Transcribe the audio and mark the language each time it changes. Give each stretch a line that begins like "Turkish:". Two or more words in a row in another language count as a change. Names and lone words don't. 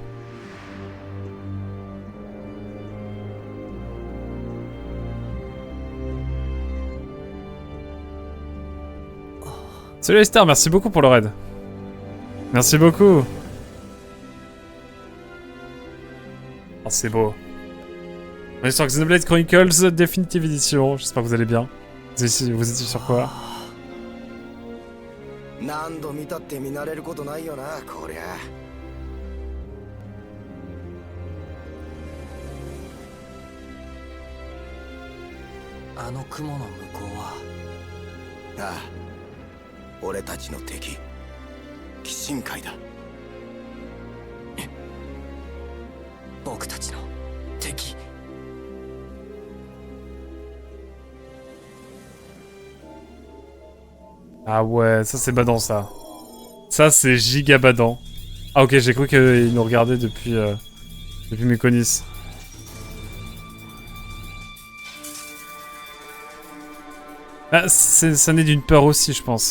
French: Salut Esther, merci beaucoup pour le raid. Merci beaucoup. Oh, c'est beau. On est sur Xenoblade Chronicles Definitive Edition. J'espère que vous allez bien. Vous étiez sur quoi?
Japanese: 何度見たって見慣れることないよなこりゃあの雲の向こうはああ俺たちの敵鬼神界だ僕たちの敵
French: Ah ouais, ça c'est badant ça. Ça c'est giga badant. Ah ok, j'ai cru qu'il nous regardait depuis mes conis. Ah, ça naît d'une peur aussi, je pense.